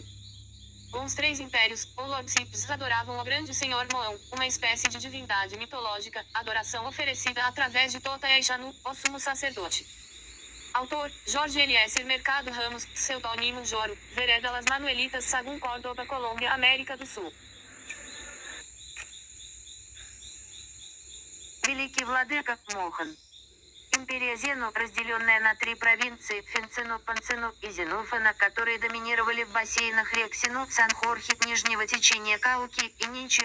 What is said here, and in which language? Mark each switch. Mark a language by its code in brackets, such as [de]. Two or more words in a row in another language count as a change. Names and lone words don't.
[pt] Os 3 impérios, ou lordships, adoravam o grande senhor Moão, uma espécie de divindade mitológica, adoração oferecida através de Tota e Xanu, o sumo sacerdote. Autor, Jorge Eliezer Mercado Ramos, pseudônimo Joro, Vereda Las Manuelitas Sagún Córdoba, Colômbia, América do Sul. [ru] Великий владыка Мохан. Империя Зену, разделенная на 3 провинции, Финцину, Панцину и Зенуфана, которые доминировали в бассейнах рек Сину, Сан-Хорхе, нижнего течения Кауки и Нинчи.